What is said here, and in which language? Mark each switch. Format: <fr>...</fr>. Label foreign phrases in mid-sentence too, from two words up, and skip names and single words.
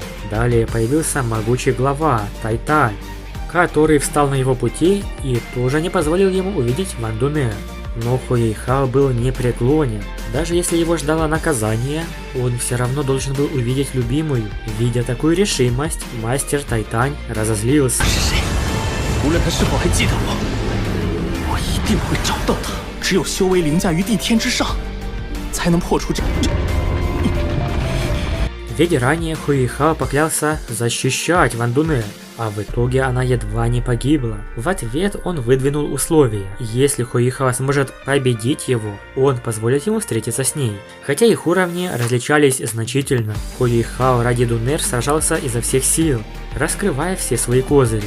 <ru>Далее появился могучий глава Тайтань, который встал на его пути и тоже не позволил ему увидеть Ван Дунер. Но Хуейхао был непреклонен. Даже если его ждало наказание, он все равно должен был увидеть любимую. Видя такую решимость, мастер Тайтань разозлился.</ru> <zh>无论他是否还记得我，我一定会找到他。只有修为凌驾于地天之上，才能破除这。</zh> <ru>Ведь ранее Хуейхао поклялся защищать Ван Дунер, а в итоге она едва не погибла. В ответ он выдвинул условия. Если Хуейхао сможет победить его, он позволит ему встретиться с ней. Хотя их уровни различались значительно, Хуейхао ради Дунер сражался изо всех сил, раскрывая все свои козыри.</ru>